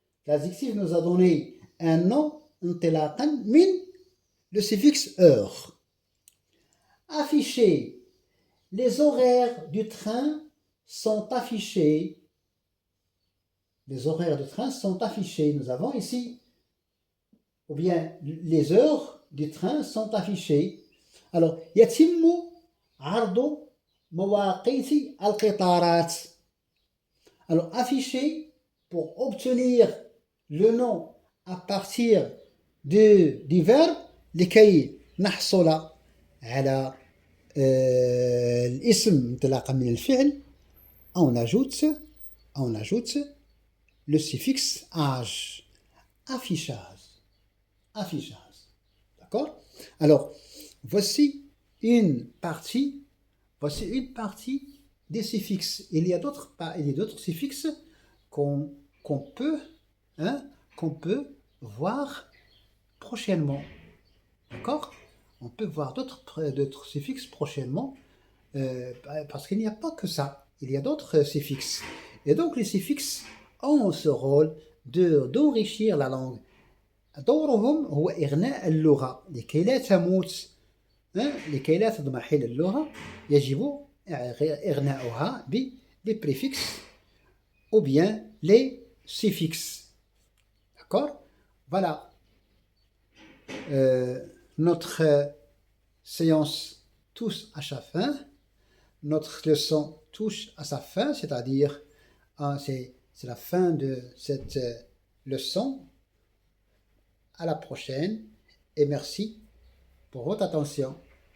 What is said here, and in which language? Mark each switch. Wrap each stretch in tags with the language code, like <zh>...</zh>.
<fr>L'adjectif nous a donné un nom,</fr> <ar>انطلاقا من</ar> <fr>le suffixe heure. Afficher. Les horaires du train sont affichés. Les horaires du train sont affichés. Nous avons ici, ou bien les heures du train sont affichées. Alors,</fr> <ar>يتم عرض مواقيت القطارات.</ar> <fr>Alors, afficher pour obtenir le nom à partir du verbe</fr> <ar>لكي نحصل على الاسم انطلاقا من الفعل</ar> <fr>on ajoute le suffixe âge. Affichage. D'accord? Alors, voici une partie des suffixes. Il y a d'autres suffixes qu'on peut voir prochainement. D'accord? On peut voir d'autres suffixes prochainement parce qu'il n'y a pas que ça. Il y a d'autres suffixes. Et donc les suffixes ont ce rôle d'enrichir la langue.</fr> <ar>دورهم هو إغناء اللغة لكي لا تموت لكي لا تضمحل اللغة يجب إغناؤها</ar> <fr>les préfixes ou bien les suffixes. D'accord? Voilà. Notre séance touche à sa fin. Notre leçon touche à sa fin, c'est-à-dire c'est la fin de cette leçon. À la prochaine et merci pour votre attention.</fr>